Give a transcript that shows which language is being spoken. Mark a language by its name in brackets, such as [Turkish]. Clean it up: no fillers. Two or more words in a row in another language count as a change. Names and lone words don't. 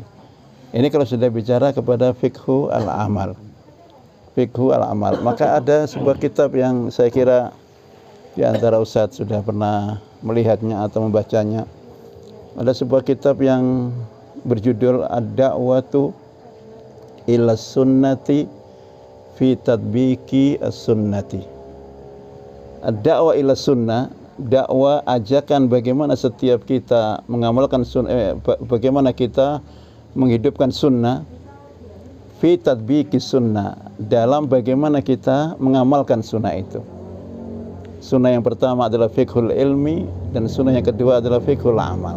[Indonesian] Ini kalau sudah bicara kepada [Arabic] فقه العمل. فقه العمل. [Indonesian] Maka ada sebuah kitab yang saya kira di antara Ustadz sudah pernah melihatnya atau membacanya. Ada sebuah kitab yang berjudul Ad-Da'watu ila Sunnati fi Tadbiki as-Sunnati. Ad-Da'wa ila Sunnah, dakwah ajakan bagaimana setiap kita mengamalkan sunnah, bagaimana kita menghidupkan sunnah, fi Tadbiki sunnah, dalam bagaimana kita mengamalkan sunnah itu. Sunnah yang pertama adalah [Arabic] فقه العلم [Indonesian] dan sunnah yang kedua adalah [Arabic] فقه العمل.